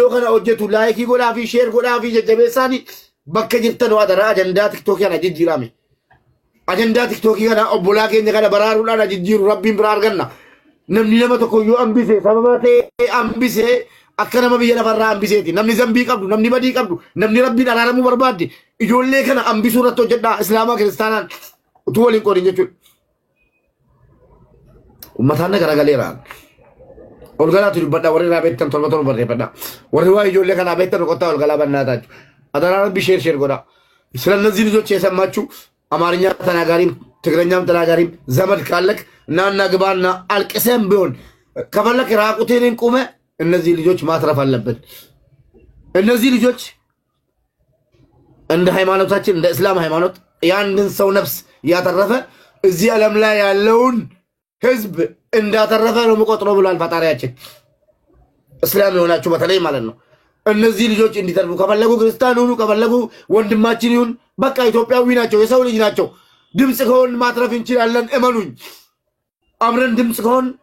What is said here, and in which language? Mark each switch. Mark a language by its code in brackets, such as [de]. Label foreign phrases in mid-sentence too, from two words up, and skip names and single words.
[om] kana hojjetu laayikii godhaa fi sheer godhaa fi jajjabeessaani bakka jirtan adaraa ajandaa tiktookii kana jijjiirame ajandaa tiktookii kana obbolaa keenya kana baraaruudhaan jijjiiru rabbiin biraa arganna namni nama tokko yoo hambise sababa ta'e hambise akka nama biyya lafarraa hambiseeti namni zambii qabdu namni badii qabdu namni rabbiin araaramuu barbaadde ijoollee kana hambisuu irratti hojjedhaa islaamaa kiristaanaan utuu waliin qoodin jechuudha ummataan garagaleeraan olgalaa tu dubbadha warri irraa beektan torba barreeffadha warri waa ijoollee kanaa beektan qottaa olgalaa bannaa taatu adaraa rabbi sheer godha [am] ስለ እነዚህ ልጆች የሰማችሁ አማርኛ ተናጋሪም ትግረኛም ተናጋሪም ዘመድ ካለክ ናና ግባና አልቅሰም ቢሆን ከፈለክ ራቁቴን ቁመ እነዚህ ልጆች ማትረፍ አለብን እነዚህ ልጆች እንደ ሃይማኖታችን እንደ እስላም ሃይማኖት ያንድን ሰው ነፍስ ያተረፈ እዚህ ዓለም ላይ ያለውን ህዝብ እንዳተረፈ ነው መቆጥሮ ብሏል ፈጣሪያችን እስላም የሆናችሁ በተለይ ማለት ነው እነዚህ ልጆች እንዲተርፉ ከፈለጉ ክርስቲያን ሁኑ ከፈለጉ ወንድማችን ይሁን በቃ ኢትዮጵያዊ ናቸው የሰው ልጅ ናቸው ድምጽ ከሆን ማትረፍ እንችላለን እመኑኝ አብረን ድምጽ ከሆን